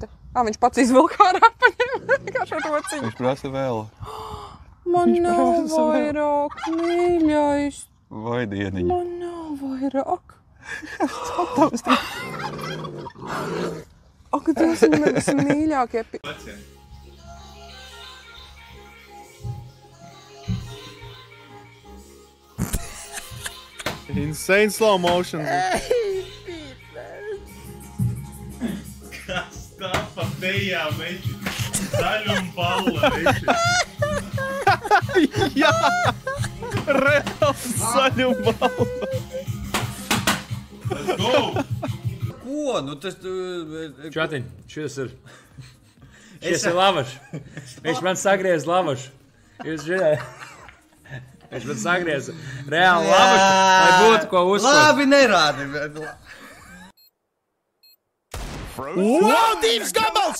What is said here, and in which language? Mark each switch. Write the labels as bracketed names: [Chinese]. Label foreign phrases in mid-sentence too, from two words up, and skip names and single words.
[Latvian] Viņš pats izvilka ārā paņēma. Kā šo rociņu? Viņš prasa vēl. Man nav vairāk, mīļais. Vai dieniņa. Man nav vairāk. Skatās tā. Ak, tas ir vismīļākie. [English] Insane slow motion. [Latvian] Kas tā pa tejā, meči? Zaļum balla, meči. Jā! Reāls zaļum balla. [English] Let's go! [Latvian] Ko? Nu tas... Čatiņ, šis ir... Šis ir lavašs. Viņš man sagriez lavašu. Jūs žināt? Viņš man sagriez reāli lavašu, lai būtu ko uzsver. Labi, nerādi. Wow, divs gabals!